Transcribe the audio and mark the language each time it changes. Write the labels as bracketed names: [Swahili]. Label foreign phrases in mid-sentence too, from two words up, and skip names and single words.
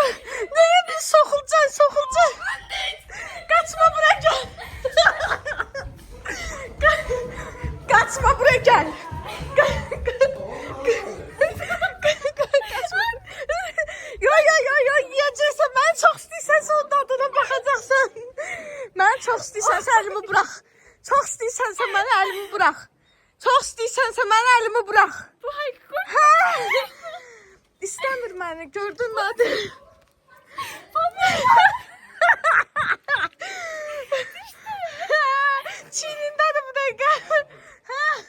[Turkish] Neye bir sokulacaksın. Kaçma bırak gel. Kaçma bırak gel. [Azerbaijani] Yo yiyeceksen ben çok istəyirsən son dadına baxacaqsan. Mən çox istəyirsənsə əlimi burax. Çox istəyirsənsə mənə əlimi burax. Çox istəyirsənsə mənə əlimi burax. Bu həqiqət. Hə. İstəmir məni. Gördün Nadir? Çiynindədir bu dəqiqə. Hə.